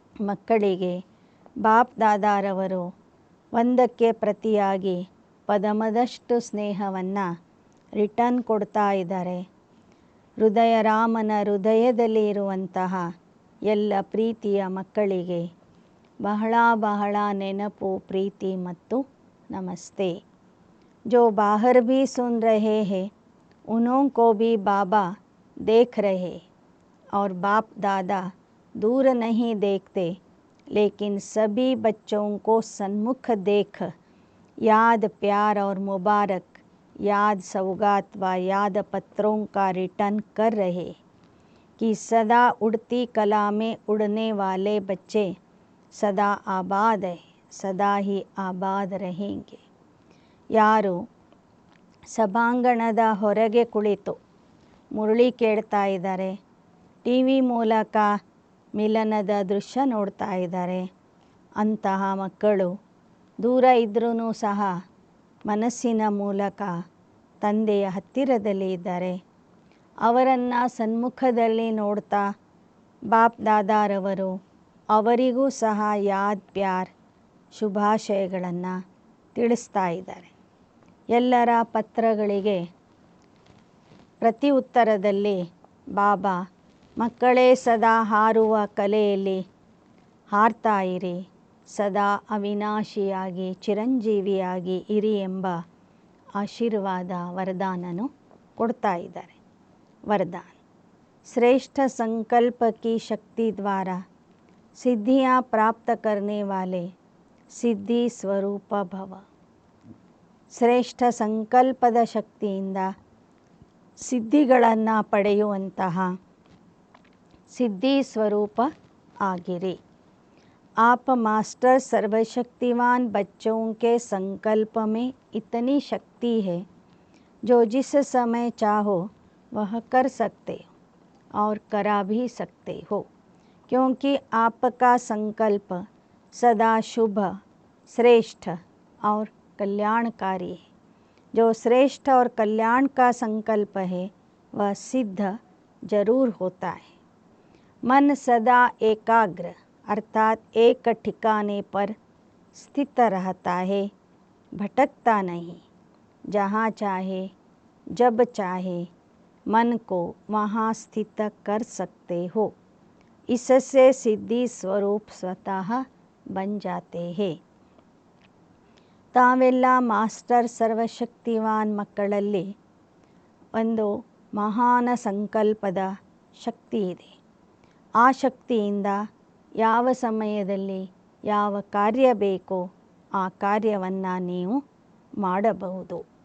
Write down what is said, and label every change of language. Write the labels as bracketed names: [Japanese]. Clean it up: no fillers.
[Kannada] ಮಕ್ಕಳಿಗೆ ಬಾಪ್ ದಾದಾರವರು ಒಂದಕ್ಕೆ ಪ್ರತಿಯಾಗಿ ಪದಮದಷ್ಟು ಸ್ನೇಹವನ್ನು ರಿಟರ್ನ್ ಕೊಡ್ತಾ ಇದ್ದಾರೆ. ಹೃದಯ ರಾಮನ ಹೃದಯದಲ್ಲಿ ಇರುವಂತಹ ಎಲ್ಲ ಪ್ರೀತಿಯ ಮಕ್ಕಳಿಗೆ ಬಹಳ ಬಹಳ ನೆನಪು, ಪ್ರೀತಿ ಮತ್ತು ನಮಸ್ತೆ. [Hindi] जो बाहर भी सुन रहे हैं उन्हों को भी बाबा देख रहे, और बाप दादा दूर नहीं देखते, लेकिन सभी बच्चों को सन्मुख देख याद, प्यार और मुबारक, याद सौगात व याद पत्रों का रिटर्न कर रहे कि सदा उड़ती कला में उड़ने वाले बच्चे सदा आबाद है, सदा ही आबाद रहेंगे. [Kannada] ಯಾರು ಸಭಾಂಗಣದ ಹೊರಗೆ ಕುಳಿತು ಮುರಳಿ ಕೇಳ್ತಾ ಇದ್ದಾರೆ, ಟಿ ವಿ ಮೂಲಕ ಮಿಲನದ ದೃಶ್ಯ ನೋಡ್ತಾ ಇದ್ದಾರೆ, ಅಂತಹ ಮಕ್ಕಳು ದೂರ ಇದ್ರೂ ಸಹ ಮನಸ್ಸಿನ ಮೂಲಕ ತಂದೆಯ ಹತ್ತಿರದಲ್ಲಿ ಇದ್ದಾರೆ. ಅವರನ್ನು ಸನ್ಮುಖದಲ್ಲಿ ನೋಡ್ತಾ ಬಾಪ್ ದಾದಾರವರು ಅವರಿಗೂ ಸಹ ಯಾದ್, ಪ್ಯಾರ್, ಶುಭಾಶಯಗಳನ್ನು ತಿಳಿಸ್ತಾ ಇದ್ದಾರೆ. ಎಲ್ಲರ ಪತ್ರಗಳಿಗೆ ಪ್ರತಿ ಉತ್ತರದಲ್ಲಿ ಬಾಬಾ, ಮಕ್ಕಳೇ ಸದಾ ಹಾರುವ ಕಲೆಯಲ್ಲಿ ಹಾರ್ತಾ ಇರಿ, ಸದಾ ಅವಿನಾಶಿಯಾಗಿ ಚಿರಂಜೀವಿಯಾಗಿ ಇರಿ ಎಂಬ ಆಶೀರ್ವಾದ ವರದಾನನು ಕೊಡ್ತಾ ಇದ್ದಾರೆ. [Hindi] वरदान, श्रेष्ठ संकल्प की शक्ति द्वारा सिद्धियां प्राप्त करने वाले सिद्धि स्वरूप भव. [Kannada] ಶ್ರೇಷ್ಠ ಸಂಕಲ್ಪದ ಶಕ್ತಿಯಿಂದ ಸಿದ್ಧಿಗಳನ್ನು ಪಡೆಯುವಂತಹ ಸಿದ್ಧಿ ಸ್ವರೂಪ ಆಗಿರಿ. [Hindi] आप मास्टर सर्वशक्तिवान बच्चों के संकल्प में इतनी शक्ति है जो जिस समय चाहो वह कर सकते हो और करा भी सकते हो, क्योंकि आपका संकल्प सदा शुभ, श्रेष्ठ और कल्याणकारी है. जो श्रेष्ठ और कल्याण का संकल्प है वह सिद्ध जरूर होता है. मन सदा एकाग्र अर्थात एक ठिकाने पर स्थित रहता है, भटकता नहीं. जहाँ चाहे जब चाहे मन को वहाँ स्थित कर सकते हो. इससे सिद्धि स्वरूप स्वतः बन जाते हैं. [Kannada] ತಾವೆಲ್ಲ ಮಾಸ್ಟರ್ ಸರ್ವಶಕ್ತಿವಾನ್ ಮಕ್ಕಳಲ್ಲಿ ಒಂದು ಮಹಾನ ಸಂಕಲ್ಪದ ಶಕ್ತಿ ಇದೆ. ಆ ಶಕ್ತಿಯಿಂದ ಯಾವ ಸಮಯದಲ್ಲಿ ಯಾವ ಕಾರ್ಯ ಬೇಕೋ ಆ ಕಾರ್ಯವನ್ನು ನೀವು ಮಾಡಬಹುದು.